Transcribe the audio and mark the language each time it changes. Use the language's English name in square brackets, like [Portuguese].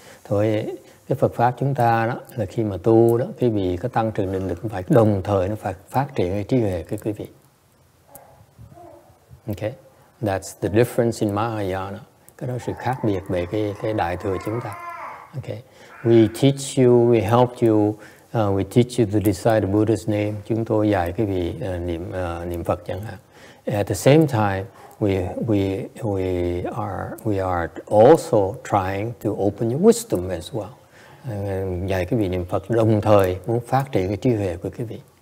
[Vietnamese] Thôi cái Phật pháp chúng ta đó là khi mà tu đó, cái vị có tăng trưởng định lực phải đồng thời nó phải phát triển cái trí huệ cái quý vị. [English] Okay, that's the difference in Mahayana. [Vietnamese] Cái đó sự khác biệt về cái đại thừa chúng ta. [English] Okay, we teach you, we help you, we teach you to recite the Buddha's name. [Vietnamese] Chúng tôi dạy cái vị niệm Phật chẳng hạn. [English] At the same time, we are also trying to open your wisdom as well. [Vietnamese] Dạy cái vị niệm Phật đồng thời muốn phát triển cái trí huệ của cái vị.